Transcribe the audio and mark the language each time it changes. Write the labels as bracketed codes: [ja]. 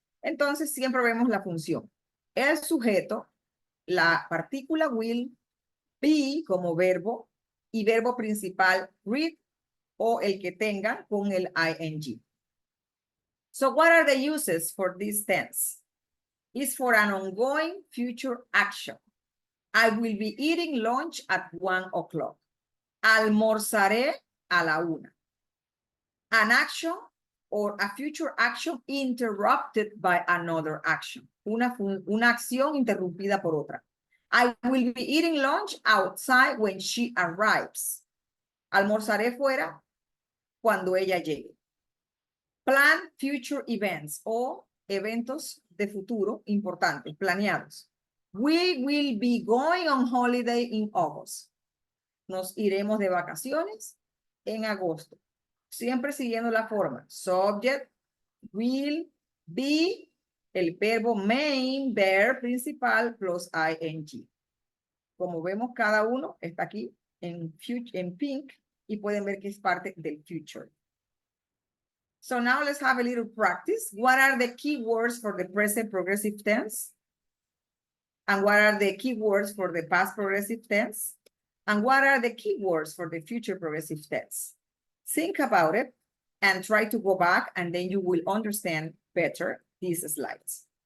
[es] Entonces, siempre vemos la función. El sujeto, la partícula will, be como verbo, y verbo principal read, o el que tenga con el ing. [en] So what are the uses for this tense? It's for an ongoing future action. I will be eating lunch at 1 o'clock. [es] Almorzaré a la 1. [en] An action or a future action interrupted by another action. [es] Una acción interrumpida por otra. [en] I will be eating lunch outside when she arrives. [es] Almorzaré fuera cuando ella llegue. [en] Plan future events [es] o eventos de futuro importantes, planeados. [en] We will be going on holiday in August. [es] Nos iremos de vacaciones en agosto. Siempre siguiendo la forma. [en] Subject, will, be, el verbo main, verb principal, plus ing. [es] Como vemos, cada uno está aquí en pink y pueden ver que es parte del future. [en] So now let's have a little practice. What are the key words for the present progressive tense? And what are the key words for the past progressive tense? And what are the key words for the future progressive tense? Think about it and try to go back, and then you will understand better these slides.